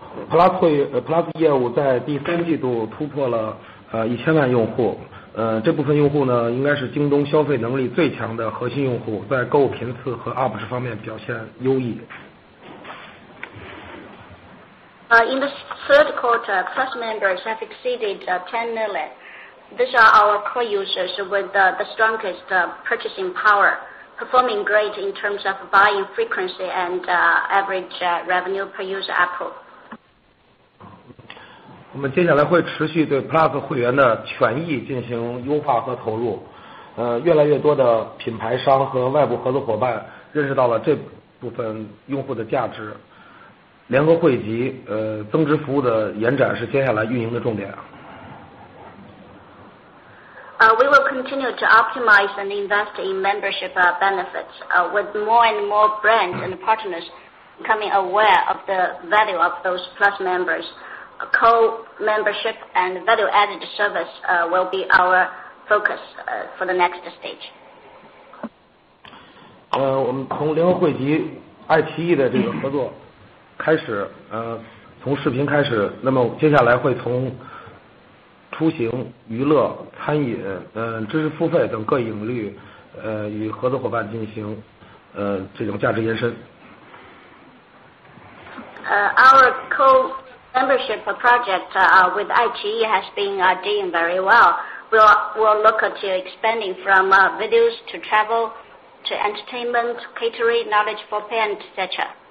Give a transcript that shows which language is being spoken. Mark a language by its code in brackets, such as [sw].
[zh] Plus 业务在第3季度突破了1000万用户，这部分用户呢，应该是京东消费能力最强的核心用户，在购物频次和 UP 值方面表现优异。 [en] In the third quarter, Plus members have exceeded 10 million. These are our core users with the strongest purchasing power, performing great in terms of buying frequency and average revenue per user Apple. [zh] 我们接下来会持续对 Plus 会员的权益进行优化和投入，越来越多的品牌商和外部合作伙伴认识到了这部分用户的价值，联合汇集增值服务的延展是接下来运营的重点。 [en] We will continue to optimize and invest in membership benefits with more and more brands and partners becoming aware of the value of those Plus members. Co-membership and value-added service will be our focus for the next stage. [zh] 我们从联合汇集、爱奇艺的这个合作开始，从视频开始，那么接下来会从出行、娱乐、餐饮、知识付费等各领域，与合作伙伴进行这种价值延伸。 [en] Our co-membership project with iQIYI has been doing very well. We'll look at expanding from videos to travel to entertainment, catering, knowledge for parents, etc.